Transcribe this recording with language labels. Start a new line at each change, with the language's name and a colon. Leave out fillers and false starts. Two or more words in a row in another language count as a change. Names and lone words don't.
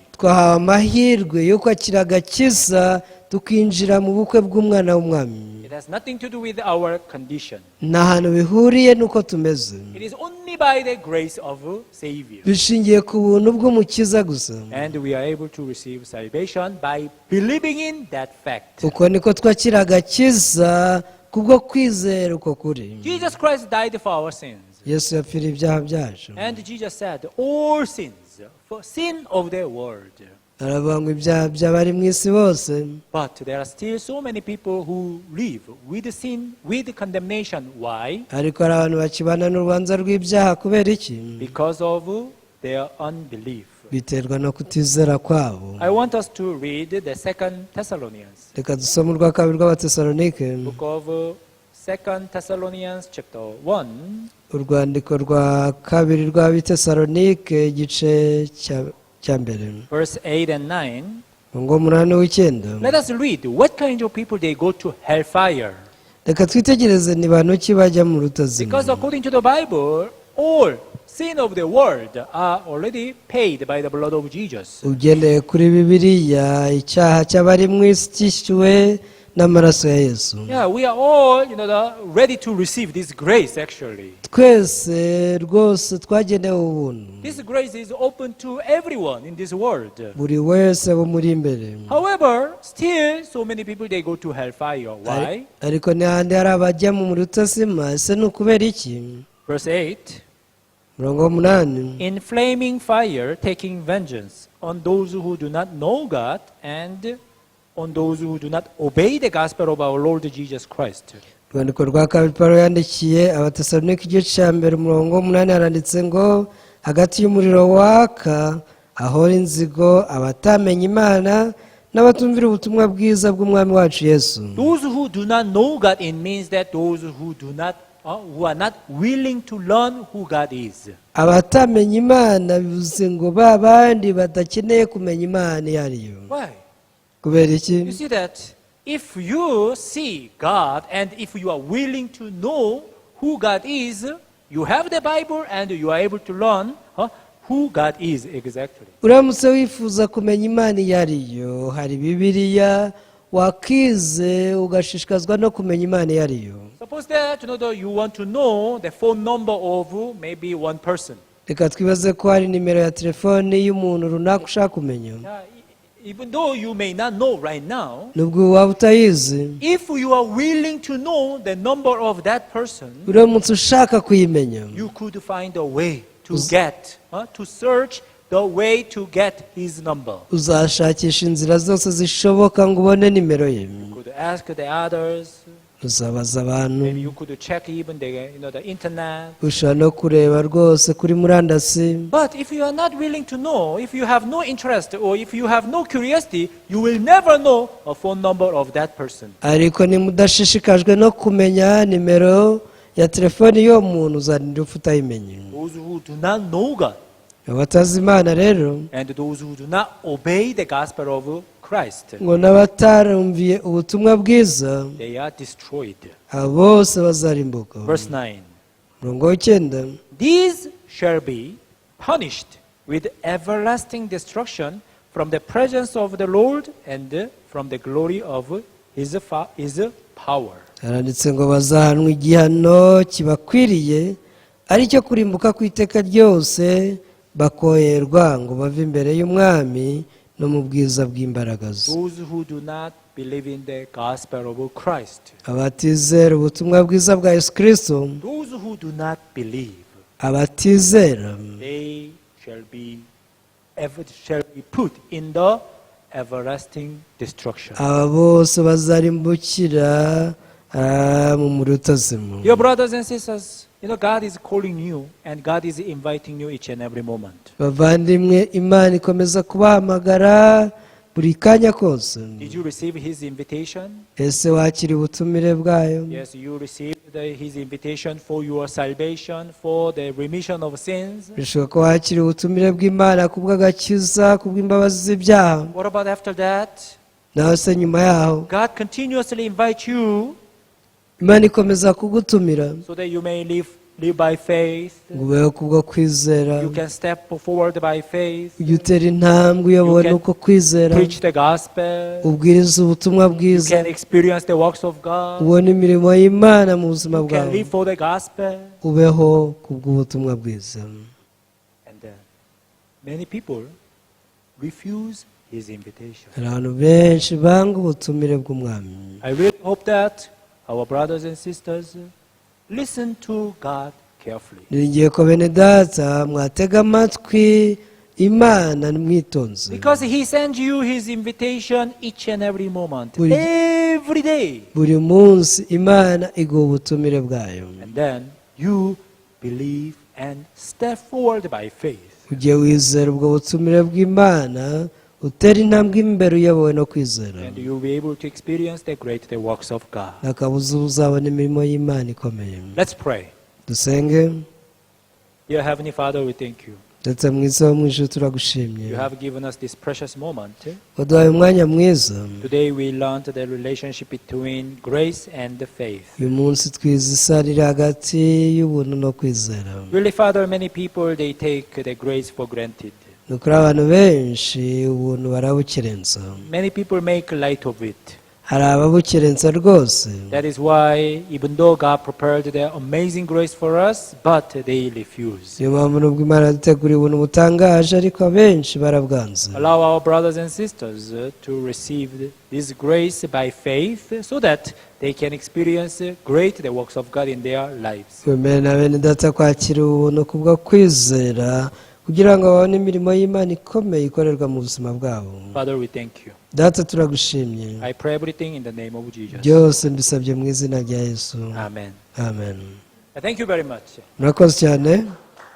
Kinyarwanda: twahawe amahirwe yo kwakira agakiza tukinjira mu bukwe bw'umwana w'umwami.
English: It has nothing to do with our condition.
Kinyarwanda: nta hantu bihuriye n'uko tumeze,
English: It is only by the grace of a Savior.
Kinyarwanda: bishingiye ku buntu bw'umukiza gusa.
English: And we are able to receive salvation by believing in that fact.
Kinyarwanda: uko niko twakira agakiza kubwo kwizera uko kuri.
English: Jesus Christ died for our sins.
Kinyarwanda: yesu yapfiriye ibyaha byacu,
English: And Jesus said, all sins, for sin of the world.
Kinyarwanda: aravuga ngo ibyaha by'abari mu isi bose.
English: But there are still so many people who live with sin, with condemnation. Why?
Kinyarwanda: ariko hari abantu bakibana n'urubanza rw'ibyaha kubera iki?
English: Because of their unbelief.
Kinyarwanda: biterwa no kutizera kwabo.
English: I want us to read the 2 Thessalonians,
Kinyarwanda: reka dusome urwa kabiri rw'abatesalonike,
English: book of 2 Thessalonians chapter 1,
Kinyarwanda: urwandiko rwa kabiri rw'abitesalonike igice cya mbere,
English: verse 8 and 9.
Kinyarwanda: ngo umunani w'icyenda.
English: Let us read what kind of people they go to hellfire.
Kinyarwanda: reka twitegereze ni bantu ki bajya mu rutazima.
English: Because according to the Bible, all sin of the world are already paid by the blood of Jesus.
Kinyarwanda: ugendeye kuri bibiliya icyaha cy'abari mu isi cyishyuwe n'amaraso ya yesu.
English: Yeah, we are all, ready to receive this grace actually.
Kinyarwanda: twese rwose twagenewe ubuntu,
English: This grace is open to everyone in this world.
Kinyarwanda: buri wese bumuri imbere.
English: However, still so many people they go to hellfire. Why?
Kinyarwanda: ariko n'ahandi hari abajya mu muriro utazima. ese ni ukubera iki?
English: Verse 8.
Kinyarwanda: Murongo w'umunani.
English: In flaming fire, taking vengeance on those who do not know God and on those who do not obey the gospel of our Lord Jesus Christ.
Kinyarwanda: urwandiko rwa kabiri Pawulo yandikiye Abatesalonike igice cya mbere umurongo w'umunani haranditse ngo hagati y'umuriro waka hahora inzigo abatamenya Imana n'abatumvira ubutumwa bwiza bw'umwami wacu Yesu.
English: Those who do not know God, it means that those who are not willing to learn who God is.
Kinyarwanda: abatamenya Imana bivuze ngo ba bandi badakeneye kumenya Imana iyo ari yo.
English: Why?
Kinyarwanda: kubera iki?
English: You see that if you see God and if you are willing to know who God is, you have the Bible and you are able to learn who God is exactly.
Kinyarwanda: uramutse wifuza kumenya Imana iyo ari yo, hari bibiliya wakize ugashishikazwa no kumenya Imana iyo ari yo.
English: Suppose that you want to know the phone number of maybe one person.
Kinyarwanda: reka twibaze ko hari nimero ya telefoni y'umuntu runaka ushaka kumenya.
English: Even though you may not know right now,
Kinyarwanda: nubwo waba utayizi,
English: if you are willing to know the number of that person,
Kinyarwanda: uramutse ushaka kuyimenya,
English: you could find a way to to search the way to get his number.
Kinyarwanda: uzashakisha inzira zose zishoboka ngo ubone nimero ye.
English: You could ask the others.
Kinyarwanda: uzabaza abantu,
English: Maybe you could check even the internet.
Kinyarwanda: ushobora no kureba rwose kuri murandasi.
English: But if you are not willing to know, if you have no interest or if you have no curiosity, you will never know a phone number of that person.
Kinyarwanda: ariko nimudashishikajwe no kumenya nimero ya telefoni y'uwo muntu uzarinda upfa utayimenye.
English: Those who do not know God
Kinyarwanda: abatazi Imana rero
English: and those who do not obey the gospel of Christ,
Kinyarwanda: ngo n'abatarumviye ubutumwa bwiza,
English: they are destroyed.
Kinyarwanda: abo bose bazarimbuka.
English: Verse 9.
Kinyarwanda: Murongo w'icyenda.
English: These shall be punished with everlasting destruction from the presence of the Lord and from the glory of his power.
Kinyarwanda: haranditse ngo bazahanwa igihano kibakwiriye ari cyo kurimbuka ku iteka ryose, bakoherwa ngo bave imbere y'umwami no mu bwiza bw'imbaraga ze.
English: Those who do not believe in the gospel of Christ,
Kinyarwanda: abatizera ubutumwa bwiza bwa Yesu Kristo,
English: those who do not believe,
Kinyarwanda: abatizera
English: they shall be put in the everlasting destruction.
Kinyarwanda: aba bose bazarimbukira mu muriro utazima.
English: Your brothers and sisters, God is calling you and God is inviting you each and every moment.
Kinyarwanda: bavandimwe, Imana ikomeza kubahamagara buri kanya kose.
English: Did you receive his invitation?
Kinyarwanda: ese wakira ubutumire bwayo?
English: Yes, you received his invitation for your salvation, for the remission of sins.
Kinyarwanda: bishoboka ko wakira ubutumire bw'Imana kubw'agakiza, kubw'imbabazi z'ibyaha.
English: What about after that?
Kinyarwanda: nawe se nyuma yaho
English: God continuously invites you
Kinyarwanda: Imana ikomeza kugutumira
English: so that you may live by faith.
Kinyarwanda: ngo ubeho kubwo kwizera,
English: You can step forward by faith.
Kinyarwanda: ujye utera intambwe uyobowe n'uko kwizera,
English: Preach the gospel.
Kinyarwanda: ubwiriza ubutumwa
English: You
Kinyarwanda: bwiza,
English: can experience the works of God.
Kinyarwanda: ubone imirimo y'Imana mu buzima
English: You can
Kinyarwanda: bwawe,
English: live for the gospel.
Kinyarwanda: ubeho kubw'ubutumwa bwiza.
English: And many people refuse his invitation.
Kinyarwanda: hari abantu benshi banga ubutumire bw'umwami.
English: I really hope that our brothers and sisters listen to God carefully.
Kinyarwanda: niringiye ko bene data mwatega amatwi Imana mwitonze,
English: Because he sends you his invitation each and every moment.
Kinyarwanda: Buri-
English: Every day.
Kinyarwanda: buri munsi Imana iguha ubutumire bwayo.
English: And then you believe and step forward by faith.
Kinyarwanda: ujye wizera ubwo butumire bw'Imana, utera intambwe imbere uyobowe no kwizera,
English: And you'll be able to experience the works of God.
Kinyarwanda: nakabuza uzabona imirimo y'Imana ikomeye.
English: Let's pray.
Kinyarwanda: dusenge.
English: Dear Heavenly Father, we thank you.
Kinyarwanda: ndetse mwiza wo mu ijuru turagushimye
English: You have given us this precious moment.
Kinyarwanda: waduhaye umwanya mwiza
English: Today we learned the relationship between grace and faith.
Kinyarwanda: uyu munsi twize isarira hagati y'ubuntu no kwizera
English: Really, Father, many people, they take the grace for granted.
Kinyarwanda: ni ukuri abantu benshi ubuntu barabukerensa
English: Many people make light of it.
Kinyarwanda: hari ababukerensa rwose
English: That is why, even though God prepared the amazing grace for us, but they refuse.
Kinyarwanda: niyo mpamvu nubwo imana yaduteguriye ubuntu butangaje ariko abenshi barabwanze
English: Allow our brothers and sisters to receive this grace by faith so that they can experience the works of God in their lives.
Kinyarwanda: twemere na bene data kwakira ubuntu kubwo kwizera kugira ngo babone imirimo y'imana ikomeye ikorerwa mu buzima bwabo
English: Father, we thank you.
Kinyarwanda: data turagushimye
English: I pray everything in the name of Jesus.
Kinyarwanda: byose mbisabye mu izina rya yesu
English: Amen.
Kinyarwanda: amen
English: Thank you very much.
Kinyarwanda: murakoze cyane